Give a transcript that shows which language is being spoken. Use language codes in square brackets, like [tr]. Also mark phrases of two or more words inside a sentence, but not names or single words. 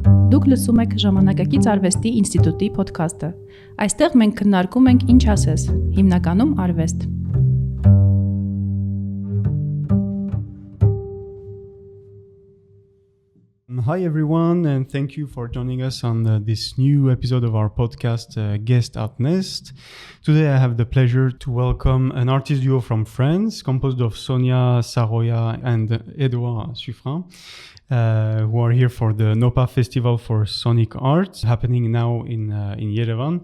[hy] Դուք լսում եք Ժամանակակից արվեստի ինստիտուտի ոդքասթը։ Այստեղ մենք քննարկում ենք ինչ ասես, հիմնականում արվեստ։ [en] Hi everyone, and thank you for joining us on this new episode of our podcast, Guest at Nest. Today I have the pleasure to welcome an artist duo from France, composed of Sonia Saroya and Edouard Sufrin, who are here for the NOPA Festival for Sonic Art, happening now in Yerevan.